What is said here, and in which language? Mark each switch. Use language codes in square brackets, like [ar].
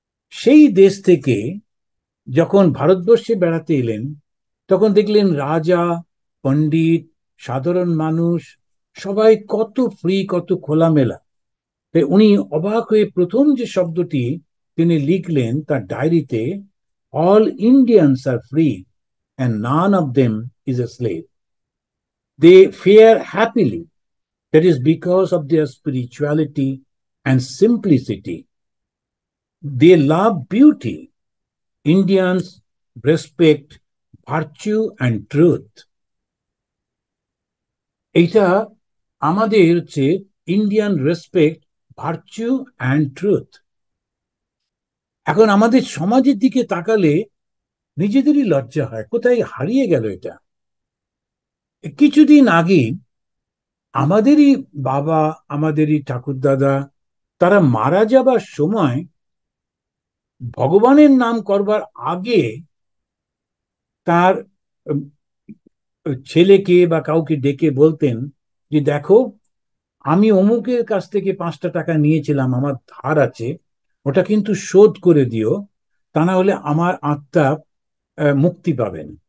[bn] সেই দেশ থেকে যখন ভারতবর্ষে বেড়াতে এলেন, তখন দেখলেন রাজা, পণ্ডিত, সাধারণ মানুষ সবাই কত ফ্রি, কত খোলামেলা। তাই উনি অবাক হয়ে প্রথম যে শব্দটি তিনি লিখলেন তার ডায়েরিতে, [en] All Indians are free and none of them is a slave. They fare happily, that is because of their spirituality and simplicity. They love beauty. Indians respect virtue and truth. [bn] এইটা আমাদের হচ্ছে [en] Indian respect, virtue and truth. [bn] এখন আমাদের সমাজের দিকে তাকালে নিজেদেরই লজ্জা হয়, কোথায় হারিয়ে গেল এটা। কিছুদিন আগে আমাদেরই বাবা, আমাদেরই ঠাকুরদাদা, তারা মারা যাবার সময় ভগবানের নাম করবার আগে তার ছেলেকে বা কাউকে ডেকে বলতেন যে দেখো, আমি অমুকের কাছ থেকে 5টা টাকা নিয়েছিলাম, আমার ধার আছে, ওটা কিন্তু শোধ করে দিও, তা না হলে আমার আত্মা মুক্তি পাবেন।